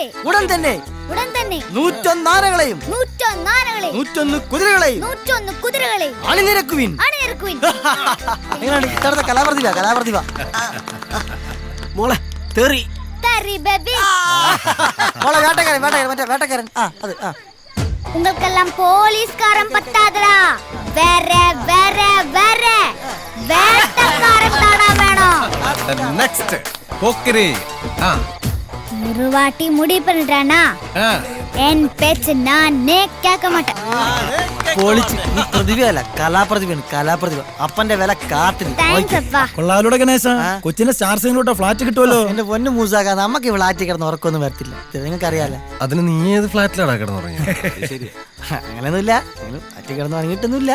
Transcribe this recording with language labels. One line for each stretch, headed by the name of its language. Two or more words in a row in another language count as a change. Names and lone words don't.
Malayalam: ഉടൻ തന്നെ 101 ആനകളെയും 101 ആനകളെയും 101 കുതിരകളെയും 101 കുതിരകളെയും അണിനിരക്കുവിൻ. കലാപ്രതിഭ മോളെ തെറി ബേബി. മോളെ വേട്ടക്കാരൻ.
Tamil: உங்களுக்கெல்லாம் போலீஸ்காரன் பத்தாதடா, வேற வேற வேற வேட்டக்காரன் தானா வேணும்.
Malayalam: നെക്സ്റ്റ് പോക്കിരി.
Tamil: ஒரு வாட்டி முடிவு பண்ணிட்டானா என் பேச்சு நானே கேட்க மாட்டேன்.
Malayalam: പൊളിച്ച്. നീ പ്രതിഭയല്ല, കലാപ്രതിഭ. അപ്പന്റെ വില കാട്ടിൽ. കൊള്ളാലോടെ ഗണേശ, കൊച്ചിന്റെ സ്റ്റാർ സൈനിലോട്ട് ഫ്ലാറ്റ് കിട്ടുമല്ലോ. എന്റെ പൊന്നു മൂസാക്ക, നമുക്ക് ഫ്ലാറ്റിൽ കിടന്ന് ഉറക്കൊന്നും വരത്തില്ല, നിങ്ങൾക്ക് അറിയാലോ. അതിന് നീ ഏത് ഫ്ലാറ്റിലാണ് കിടന്നുറങ്ങിയ? അങ്ങനെയൊന്നുമില്ല, ഫ്ലാറ്റിൽ കിടന്ന് ഉറങ്ങിയിട്ടൊന്നുമില്ല.